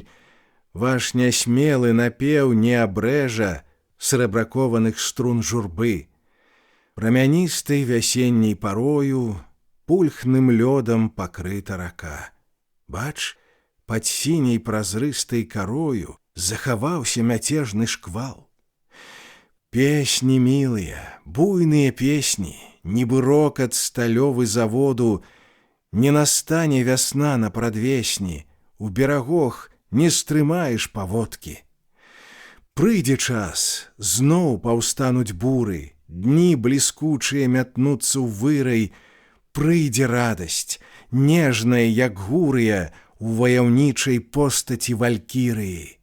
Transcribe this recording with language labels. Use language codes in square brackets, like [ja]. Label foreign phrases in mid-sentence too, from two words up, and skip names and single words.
[be] Ваш нясмелы напеў не абрэжа срэбракованых струн журбы. Прамяністай вясенняй парою пульхным лёдам пакрыта рака. Бач, пад сіняй празрыстай карою захаваўся мяцежны шквал. [ru] Песни милые, буйные песни, [be] нібы рокат сталёвы заводу, не настане вясна на прадвесні, у берагах не стрымаеш паводкі. Прыйдзе час, зноў паўстануць буры, дні бліскучыя мятнуцца ў вырай, прыйдзе радасць, нежная, як гурыя, у ваяўнічай постаці валькірыі.